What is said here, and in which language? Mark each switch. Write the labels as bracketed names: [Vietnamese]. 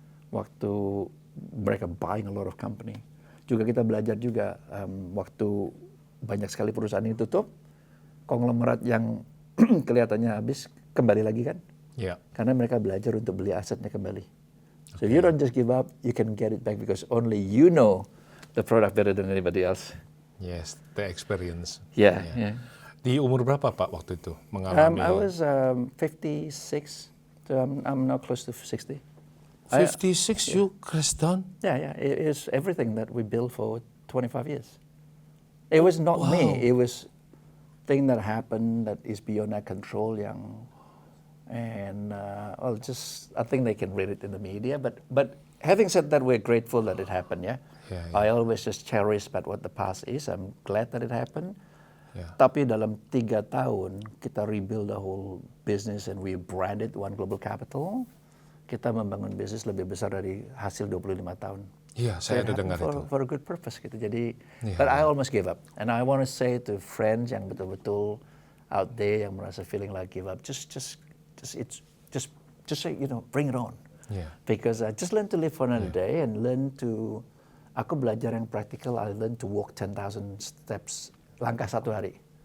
[Indonesian] Waktu mereka [English] buying a lot of company. [Indonesian] Juga kita belajar juga waktu banyak sekali perusahaan ini tutup, konglomerat yang kelihatannya habis kembali lagi kan. Karena mereka belajar untuk beli asetnya kembali. [English] So you don't just give up, you can get it back because only you know the product better than anybody else. Yes, the experience. Yeah. [Indonesian] Di umur berapa Pak waktu itu mengalami? [English] I was 56, so I'm now close to 60. 56, you crashed down? Yeah. It's everything that we built for 25 years. It was not me. It was thing that happened that is beyond our control. And I think they can read it in the media. But having said that, we're grateful that it happened. Yeah. I always just cherish about what the past is. I'm glad that it happened. [Indonesian] Tapi dalam 3 tahun kita [English] rebuild the whole business and we branded One Global Capital. [Indonesian] Kita membangun bisnis lebih besar dari hasil 25 tahun. Iya, saya ada dengar itu. [English] For a good purpose gitu. Jadi, but I almost gave up. And I want to say to friends [Indonesian] yang betul-betul [English] out there yang merasa feeling like give up, just say, bring it on. Because I just learn to live for another day and learn to, [Indonesian] aku belajar yang [English] practical, I learn to walk 10,000 steps, [Indonesian] langkah 1 hari.